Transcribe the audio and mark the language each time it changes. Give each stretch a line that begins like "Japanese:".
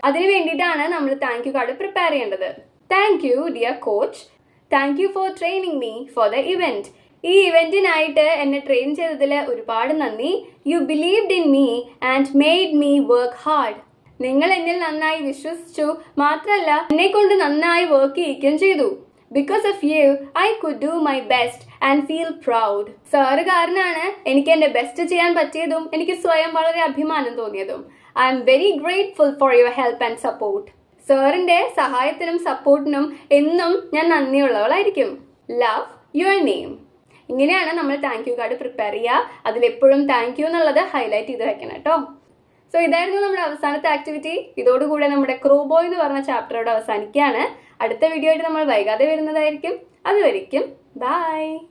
Malayalam: അതിന് വേണ്ടിയിട്ടാണ് നമ്മൾ താങ്ക് യു കാർഡ് പ്രിപ്പയർ ചെയ്യേണ്ടത്.
English: Thank you dear coach. Thank you for training me for the event.
Malayalam: ഈ ഇവന്റിനായിട്ട് എന്നെ ട്രെയിൻ ചെയ്തതിൽ ഒരുപാട് നന്ദി.
English: You believed in me and made me work hard.
Malayalam: നിങ്ങൾ എന്നിൽ നന്നായി വിശ്വസിച്ചു, മാത്രമല്ല എന്നെ കൊണ്ട് നന്നായി വർക്ക് ചെയ്യിക്കുകയും ചെയ്തു.
English: Because of you, I could do my best and feel proud.
Malayalam: Sir കാരണമാണ് എനിക്ക് എൻ്റെ ബെസ്റ്റ് ചെയ്യാൻ പറ്റിയതും എനിക്ക് സ്വയം വളരെ അഭിമാനം തോന്നിയതും.
English: I am very grateful for your help and support.
Malayalam: സാറിൻ്റെ സഹായത്തിനും സപ്പോർട്ടിനും എന്നും ഞാൻ നന്ദിയുള്ളവളായിരിക്കും.
English: Love your name.
Malayalam: ഇങ്ങനെയാണ് നമ്മൾ താങ്ക് യു കാർഡ് പ്രിപ്പയർ ചെയ്യുക. അതിലെപ്പോഴും താങ്ക് യു എന്നുള്ളത് ഹൈലൈറ്റ് ചെയ്ത് വെക്കണം കേട്ടോ. സോ ഇതായിരുന്നു നമ്മുടെ അവസാനത്തെ ആക്ടിവിറ്റി. ഇതോടുകൂടെ നമ്മുടെ ക്രോബോയ് എന്ന് പറഞ്ഞ ചാപ്റ്ററോട് അവസാനിക്കുകയാണ്. അടുത്ത വീഡിയോ ആയിട്ട് നമ്മൾ വൈകാതെ വരുന്നതായിരിക്കും. അതുവരെയ്ക്കും ബൈ.